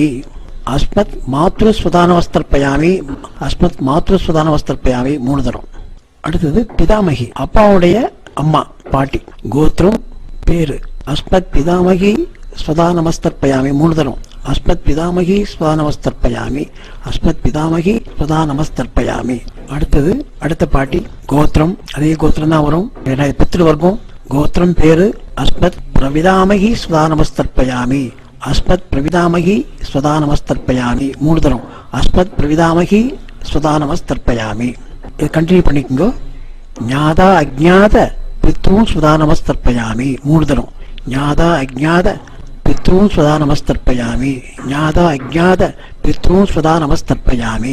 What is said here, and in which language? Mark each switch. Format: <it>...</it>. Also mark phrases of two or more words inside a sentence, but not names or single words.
<sa>अस्मत् मातृस्वधा नमस्तर्पयामि. अस्मत् मातृस्वधा नमस्तर्पयामि</sa> <ta>மூணு தரம். அடுத்தது பிதாமகி அப்பாவுடைய அம்மா பாட்டி. கோத்திரம் பேரு</ta> <sa>अस्मत् पितामही स्वधा नमस्तर्पयामि</sa> <ta>மூணு தரம்.</ta> <sa>अस्मत् पितामही स्वधा नमस्तर्पयामि. अस्मत् पितामही स्वधा नमस्तर्पयामि.</sa> <ta>அடுத்தது அடுத்த பாட்டி. கோத்திரம் அதே கோத்திரம் தான் வரும்.</ta> <sa>पितृवर्गम्.</sa> <ta>கோத்திரம் பேரு</ta> <sa>अस्मत् प्रपितामही स्वधा नमस्तर्पयामि. अस्मत् प्रपितामही स्वधा नमस्तर्पयामि</sa> <ta>மூணு தரம்.</ta> <sa>अस्मत् प्रपितामही स्वधा नमस्तर्पयामि.</sa> <ta>இது கண்டினியூ பண்ணிக்கோங்க.</ta> <sa>ज्ञात अज्ञात पितॄन् स्वधा नमस्तर्पयामि</sa> <ta>மூணு தரம்.</ta> <sa>ज्ञात अज्ञात पितॄन् स्वधा नमस्तर्पयामि. ज्ञात अज्ञात पितॄन् स्वधा नमस्तर्पयामि.</sa>